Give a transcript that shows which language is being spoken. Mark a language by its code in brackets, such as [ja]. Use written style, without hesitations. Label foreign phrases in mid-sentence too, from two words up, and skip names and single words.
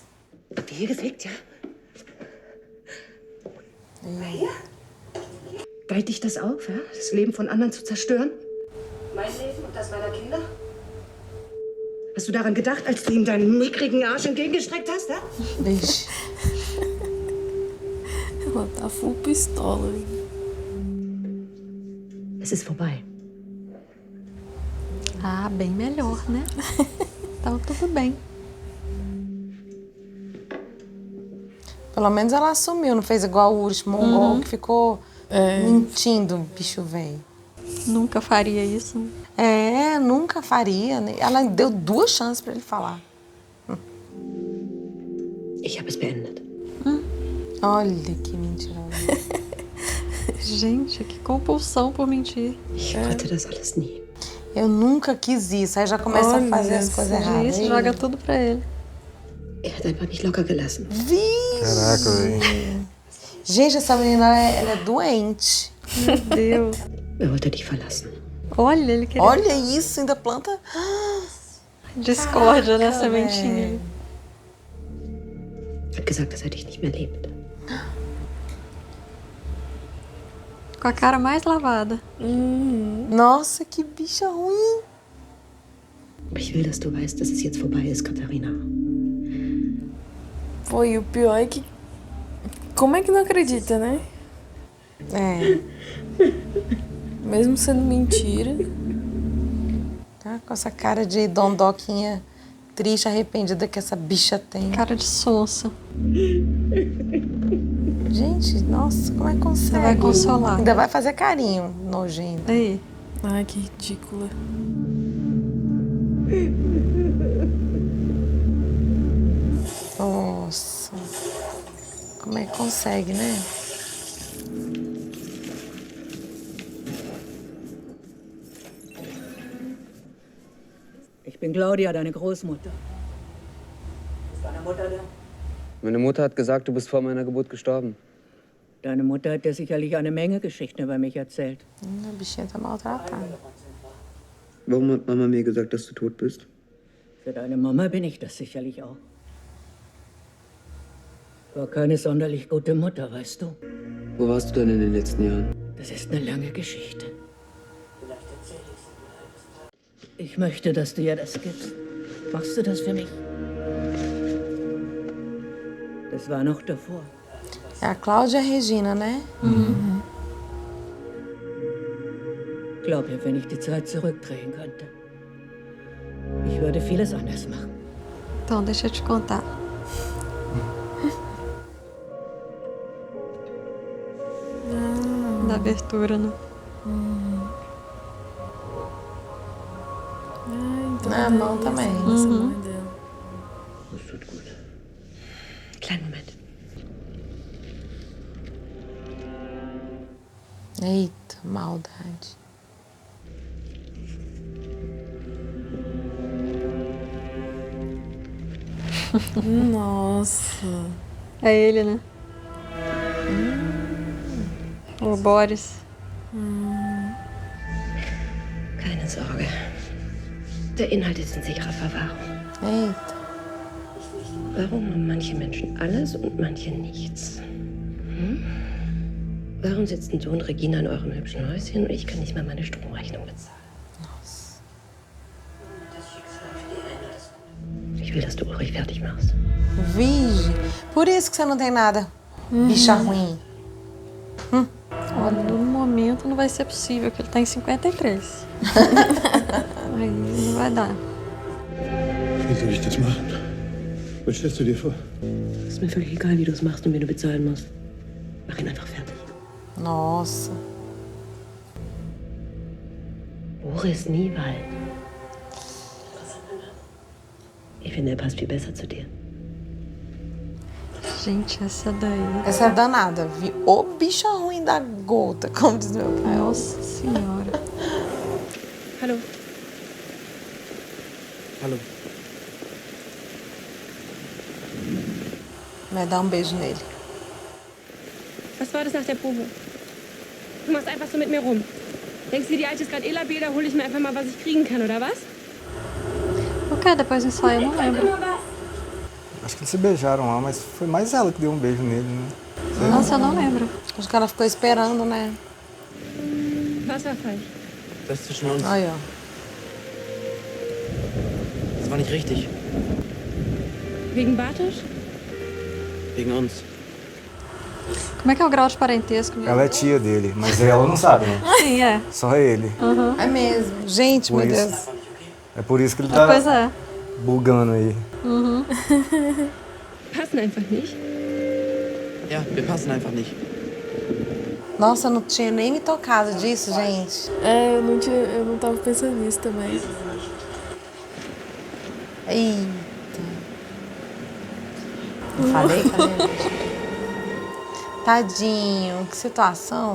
[de] Habt ihr hier gefickt, ja? Hier? Geilt dich das auf, ja? Das Leben von anderen zu zerstören? Mein Leben und das meiner Kinder? Hast du daran gedacht, als du ihm deinen mickrigen Arsch entgegengestreckt hast, ja? [pt] Vixe. Ela tá full pistola. [de] Es ist vorbei. [pt] Ah, bem melhor, né? Então tudo bem. Pelo menos ela assumiu, não fez igual o urso mongol que ficou mentindo, bicho velho. Nunca faria isso. É, nunca faria. Né? Ela deu 2 chances pra ele falar. [de] Ich habe es beendet. [pt] Olha que mentirosa. Gente, que compulsão por mentir. [de] Ich wollte das alles nie. [pt] Eu nunca quis isso. Aí já começa a fazer as coisas erradas. Gente, joga tudo pra ele. [de] Er hat einfach nicht locker gelassen. [pt] Vixe! Caraca, velho. Gente, essa menina, ela é doente. Meu Deus. [de] Er wollte dich verlassen. [pt] Olha, ele queria... Olha isso, ainda planta... Discórdia, né, Caraca, sementinha. [de] Hat gesagt, dass er dich nicht mehr liebt. [pt] Com a cara mais lavada. Nossa, que bicha ruim. [de] Aber ich will, dass du weißt, dass es jetzt vorbei ist, Katharina. [pt] Pô, e o pior é que... Como é que não acredita, né? É. Mesmo sendo mentira. Tá com essa cara de dondoquinha triste, arrependida que essa bicha tem. Cara de sonsa. Gente, nossa, como é que consegue? Você vai consolar. Ainda vai fazer carinho, nojento. Aí. Ai, que ridícula. Nossa. Como é que consegue, né? [de] Ich bin Claudia, deine Großmutter. Ist deine Mutter da? Meine Mutter hat gesagt, du bist vor meiner Geburt gestorben. Deine Mutter hat dir sicherlich eine Menge Geschichten über mich erzählt. [pt] A bichinha tá maltratada. [de] Warum hat Mama mir gesagt, dass du tot bist? Für deine Mama bin ich das sicherlich auch. War keine sonderlich gute Mutter, weißt du? Wo warst du denn in den letzten Jahren? Das ist eine lange Geschichte. Ich möchte, dass du ihr das gibst. Machst du das für mich? Das war noch davor. [pt] É a Cláudia Regina, né? [de] Glaub mir, wenn ich die Zeit zurückdrehen könnte. Ich würde vieles anders machen. [pt] Então, deixa eu te contar. Da abertura, né? Na mão também. [de] Das tut gut. Kleinen Moment. [pt] Eita, maldade. Nossa. É ele, né? O Boris. [de] Keine Sorge. Der Inhalt ist in sicherer Verwahrung. [pt] Eita. [de] Warum haben manche Menschen alles und manche nichts? Hm? Warum sitzen du und Regina in eurem hübschen Häuschen und ich kann nicht mal meine Stromrechnung bezahlen? Ich will, dass du Ulrich fertig machst. [pt] Vige. Por isso que você não tem nada. Bicha ruim. Olha, no momento não vai ser possível, que ele tá em 53. Aí não vai dar. [de] Wie soll ich das machen? Was stellst du dir vor? Ist mir völlig egal, wie du es machst und wen du bezahlen musst. Mach ihn einfach fertig. [pt] Nossa. [de] Boris Niewald. Ich finde, er passt viel besser zu dir. [pt] Gente, essa daí. Essa é danada, vi. Ô bicha ruim da gota, como diz meu pai. Nossa senhora. [de] Hallo. Hallo. [pt] Vai dar beijo nele. [de] Was war das nach der Probe? Du machst einfach so mit mir rum. Denkst du, die Alte ist gerade labil, da hole ich mir einfach mal, was ich kriegen kann, oder was? [pt] O que depois do ensaio? Eu não lembro. Acho que eles se beijaram lá, mas foi mais ela que deu um beijo nele, né? Nossa, eu não lembro. Acho que ela ficou esperando, né? [de] Wasserfall. Das ist zwischen uns. [pt] Aí, ó. [de] Das war nicht richtig. Wegen Bartosch? Wegen uns. [pt] Como é que é o grau de parentesco? Ela é tia dele, mas ela não sabe, né? Sim, é. Só ele. É mesmo. Gente, Por meu isso. Deus. É por isso que ele tá Pois é. bugando aí. [de] Passen einfach nicht. Ja, wir passen einfach nicht. [pt] Nossa, eu não tinha nem me tocado disso, gente. É, eu não tava pensando nisso também. Eita. Não falei, Tadinho, que situação.